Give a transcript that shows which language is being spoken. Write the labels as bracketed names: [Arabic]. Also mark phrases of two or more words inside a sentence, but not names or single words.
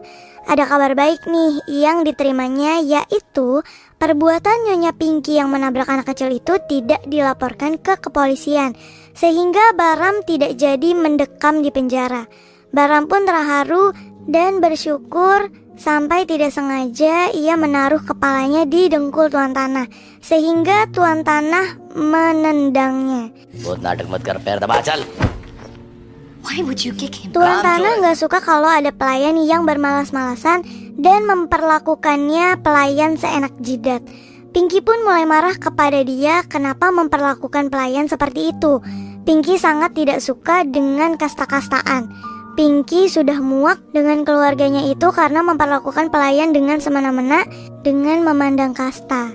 [Indonesian] Ada kabar baik nih yang diterimanya, yaitu perbuatan Nyonya Pinky yang menabrak anak kecil itu tidak dilaporkan ke kepolisian, sehingga Bahram tidak jadi mendekam di penjara. Bahram pun terharu dan bersyukur sampai tidak sengaja ia menaruh kepalanya di dengkul Tuan Tanah, sehingga Tuan Tanah menendangnya. [Hindi] बहुत नाटक मत कर, पैर दबा चल. [English] Why would you kick him? [Indonesian] Tuan Tanah gak suka kalau ada pelayan yang bermalas-malasan dan memperlakukannya pelayan seenak jidat. Pinky pun mulai marah kepada dia kenapa memperlakukan pelayan seperti itu. Pinky sangat tidak suka dengan kasta-kastaan. Pinky sudah muak dengan keluarganya itu karena memperlakukan pelayan dengan semena-mena dengan memandang kasta.